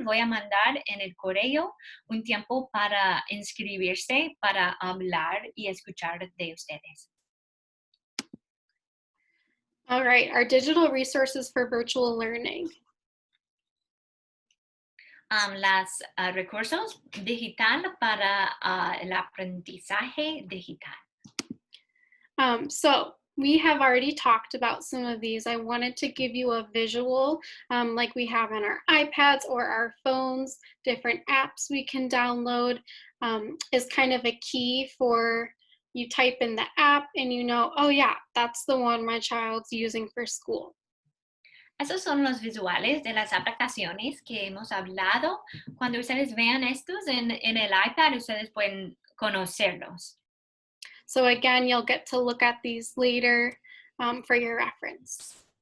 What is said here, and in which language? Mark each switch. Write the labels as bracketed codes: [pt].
[es] Voy a mandar en el correo un tiempo para inscribirse, para hablar y escuchar de ustedes. [en] All right, our digital resources for virtual learning. [es] Los recursos digital para el aprendizaje digital. [en] So we have already talked about some of these. I wanted to give you a visual like we have on our iPads or our phones, different apps we can download is kind of a key for you type in the app and you know, oh yeah, that's the one my child's using for school. [es] Esos son los visuales de las aplicaciones que hemos hablado. Cuando ustedes vean estos en el iPad, ustedes pueden conocerlos. [en] So again, you'll get to look at these later for your reference.